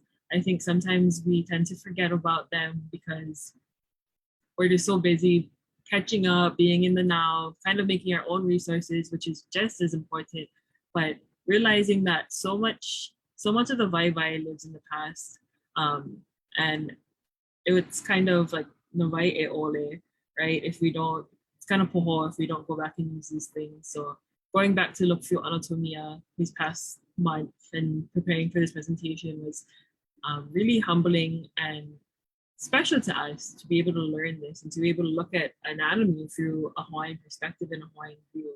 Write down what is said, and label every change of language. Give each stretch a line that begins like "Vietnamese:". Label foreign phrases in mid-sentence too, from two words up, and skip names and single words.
English: I think sometimes we tend to forget about them because we're just so busy catching up, being in the now, kind of making our own resources, which is just as important, but realizing that so much of the vai lives in the past. And it's kind of like
Hawaiian: Navai e ole,
English: right? It's kind of poho if we don't go back and use these things. So going back to look through Anatomia this past month and preparing for this presentation was really humbling and special to us to be able to learn this and to be able to look at anatomy through a Hawaiian perspective and a Hawaiian view.